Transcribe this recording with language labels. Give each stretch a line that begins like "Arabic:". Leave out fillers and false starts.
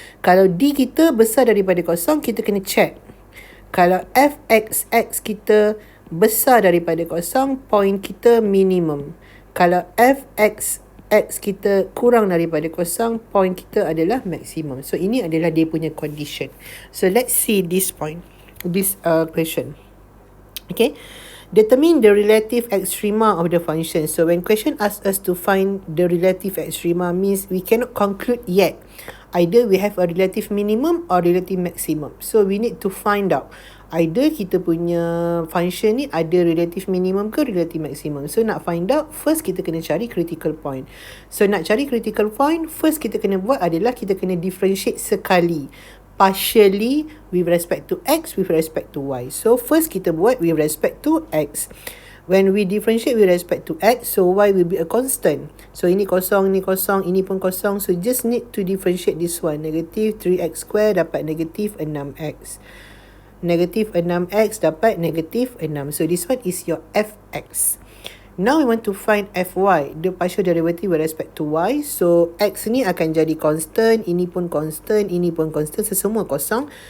Malay: Kalau D kita besar daripada kosong, kita kena check. Kalau fxx kita besar daripada kosong, point kita minimum. Kalau fxx kita kurang daripada kosong, point kita adalah maksimum. So ini adalah dia punya condition.
English: So let's see this point, this question. Okay, determine the relative extrema of the function. So when question asks us to find the relative extrema, means we cannot conclude yet. Either we have a relative minimum or relative maximum. So we need to find out either
Malay: kita punya function ni ada
English: relative minimum ke relative maximum. So
Malay: nak
English: find out, first
Malay: kita kena cari
English: critical point. So
Malay: nak cari
English: critical point, first
Malay: kita kena buat adalah kita kena
English: differentiate
Malay: sekali,
English: partially with respect to x, with respect to y. So first
Malay: kita buat
English: with respect to x. When we differentiate with respect to x, so y will be a constant.
Malay: So ini kosong, ini pun kosong.
English: So just need to differentiate this one. Negative 3x square dapat negative 6x. Negative 6x dapat negative 6. So this one is your fx. Now we want to find fy, the partial derivative with respect to y.
Malay: So x ni akan jadi constant, ini pun constant, ini pun constant, semua kosong.